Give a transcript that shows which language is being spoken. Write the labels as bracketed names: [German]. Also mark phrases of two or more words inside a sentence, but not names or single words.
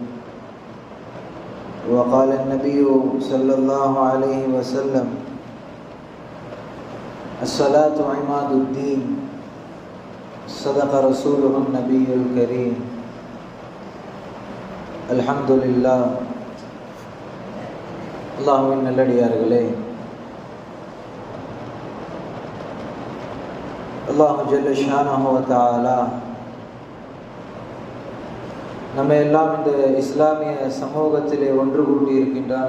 [Arabic] وقال النبي صلى الله عليه وسلم: الصلاة عماد الدين. صدق رسوله النبي الكريم. الحمد لله. [Tamil] அல்லாஹ்வின் நல்லடியார்களே, [Arabic] الله جل شأنه وتعالى [Tamil] நம்ம எல்லாம் இந்த இஸ்லாமிய சமூகத்திலே ஒன்று கூட்டி இருக்கின்றான்.